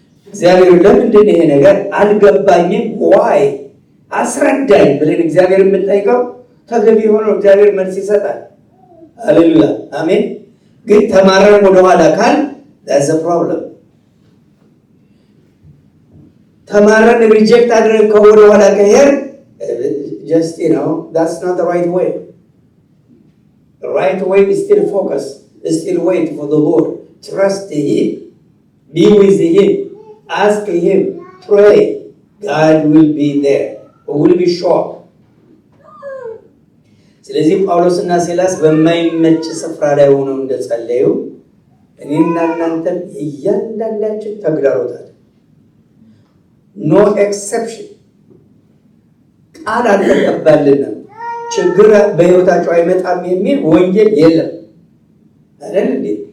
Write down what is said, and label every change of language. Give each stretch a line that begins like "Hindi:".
Amharic: እግዚአብሔር ለምንድን ይሄ ነገር አልገባኝም ዋይ አስረዳኝ ብለን እግዚአብሔር የምንጠይቀው ተገቢ ሆኖ እግዚአብሔር መልስ ይሰጣል። ሃሌሉያ አሜን። ግን ተማረን ወደኋላ ካል
English: that's a problem።
Amharic: ተማረን ሪጀክት አድርገን ከወደኋላ ከሄር
English: just that's not the right way. The right way is still focus, is still wait for the Lord, trust him, be with him, ask him, pray. God will be there, will be sure.
Amharic: ስለዚህ ጳውሎስና ሲላስ በማይመች ስፍራ ላይ ሆነው እንደጸለዩ እኔና እናንተም እያንዳንዳችን ተግዳሮታል። ኖ ኤክሰፕሽን። ቃል አልተቀበልንም፣ ችግር በህይወታቸው አይመጣም የሚል ወንጌል የለም አይደል እንዴ?